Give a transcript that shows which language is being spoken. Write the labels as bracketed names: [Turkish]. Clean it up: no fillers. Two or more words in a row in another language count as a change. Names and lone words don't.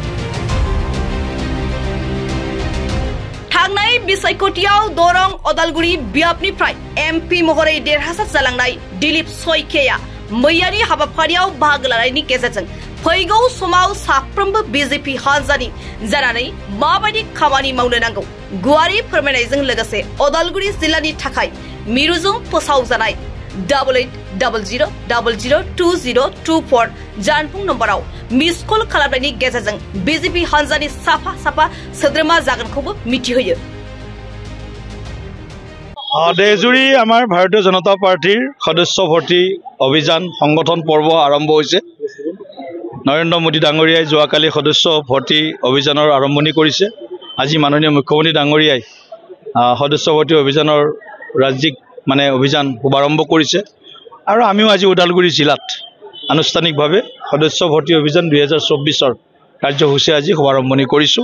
[Bodo] थांनाय बिसायख'थियाव दरं उदालगुरि बियाबनिफ्राय एमपि महरै देरहासार जालांनाय दिलीप सयखेया मैयानि हाबाफारियाव बाहागो लानायनि गेजेरजों फैगौ समाव साफ्रोमबो बीजेपी हान्जानि जानानै माबायदि खामानि मावनो नांगौ गुवारै फोरमायनायजों लोगोसे उदालगुरि जिल्लानि थाखाय मिरुजों फोसावजानाय 8800002024 जानबुं नम्बराव [English] miss call [Bodo] खालामनायनि गेजेरजों बीजेपी हान्जानि साफा साफा सोद्रोमा जागोनखौबो मिथिहोयो। [Assamese] देशजुৰি আমাৰ ভাৰতীয় জনতা পাৰ্টিৰ সদস্য ভৰ্তি অভিযান সংগঠন পৰ্ব আৰম্ভ হৈছে। নৰেন্দ্ৰ মোদী ডাঙৰীয়াই যোৱাকালি সদস্য ভৰ্তি অভিযানৰ আৰম্ভণি কৰিছে। আজি মাননীয় মুখ্যমন্ত্ৰী ডাঙৰীয়াই সদস্য ভৰ্তি অভিযানৰ ৰাজ্যিক অভিযান শুভাৰম্ভ কৰিছে আৰু আমিও আজি ওদালগুৰি জিলাত আনুষ্ঠানিকভাৱে সদস্য ভৰ্তি অভিযান 2024ৰ কাৰ্যসূচী আজি শুভাৰম্ভণি কৰিছোঁ।